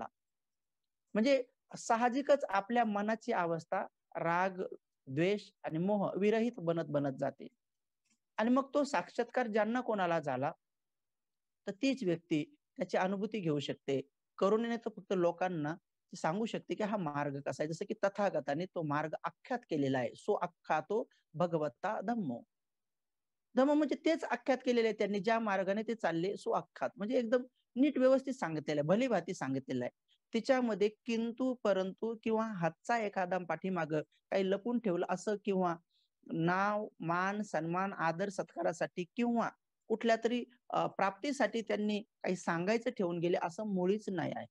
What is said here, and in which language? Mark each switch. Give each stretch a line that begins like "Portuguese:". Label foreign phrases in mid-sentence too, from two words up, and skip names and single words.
Marathi: म्हणजे साहजिकच आपल्या मनाची अवस्था राग, द्वेष आणि मोह विरहित बनत बनत जाते. आणि मग तो साक्षात्कार ज्यांना कोणाला झाला, तर तीच व्यक्ती त्याची अनुभूती घेऊ शकते. करुणेने तर फक्त लोकांना सांगू शकते, की हा मार्ग कसा आहे. जसं की तथागताने तो मार्ग आख्यात केलेला आहे.
Pali: सो अख्खा तो भगवता धम्मो.
Marathi: धम्म म्हणजे तेच आख्यात केलेले आहे त्यांनी, ज्या मार्गाने ते चालले
Pali: सो अख्खात.
Marathi: म्हणजे एकदम नीट व्यवस्थित सांगितलेलं आहे, भलीभाती सांगितलेलं आहे. तिच्यामध्ये किंतु, परंतु किंवा हातचा एखादा पाठीमागं काही लपून ठेवलं असं किंवा नाव, मान, सन्मान, आदर सत्कारासाठी किंवा कुठल्यातरी प्राप्तीसाठी त्यांनी काही सांगायचं ठेवून गेले असं मुळीच नाही आहे.